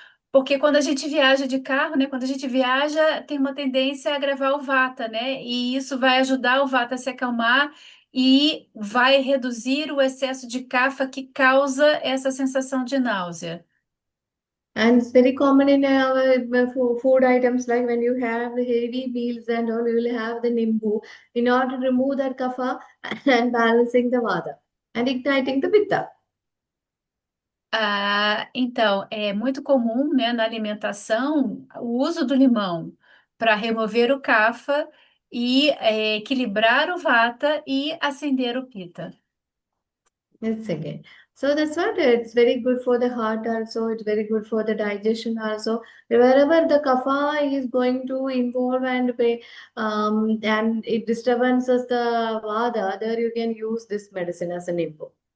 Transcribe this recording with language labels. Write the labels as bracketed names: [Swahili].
[Portuguese] Porque quando a gente viaja de carro, né, quando a gente viaja, tem uma tendência a agravar o vata, né? E isso vai ajudar o vata a se acalmar e vai reduzir o excesso de kapha que causa essa sensação de náusea. [English] And it's very common in our food items, like when you have heavy meals and all, you will have the nimbu in order to remove that kapha and balancing the vata and igniting the pitta. [Portuguese] Então, é muito comum, né, na alimentação o uso do limão para remover o kapha e equilibrar o vata e acender o pitta. [English] Yes, again. So that's what it's very good for the heart also. It's very good for the digestion also. Wherever the kapha is going to involve and it disturbances the vata, there you can use this medicine as an nimbu.